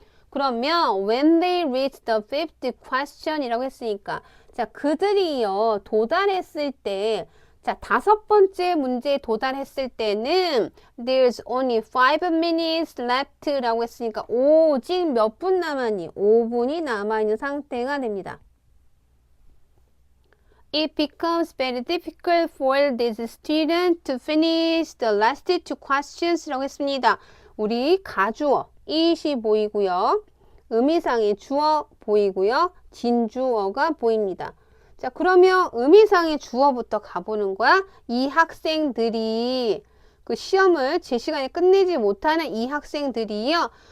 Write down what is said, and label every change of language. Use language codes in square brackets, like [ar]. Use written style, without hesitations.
[ko] 그러면 [en] when they reached the fifth question [ko] 이라고 했으니까 자, 그들이요 도달했을 때 자, 다섯 번째 문제에 도달했을 때는 [en] there's only 5 minutes left [ko] 라고 했으니까 오직 몇 분 남았니? 5분이 남아있는 상태가 됩니다. [en] It becomes very difficult for this student to finish the last two questions [ko] 라고 했습니다. 우리 가주어, it이 보이고요. 의미상의 주어 보이고요. 진주어가 보입니다. 자, 그러면 의미상의 주어부터 가보는 거야. 이 학생들이 그 시험을 제 시간에 끝내지 못하는 이 학생들이요.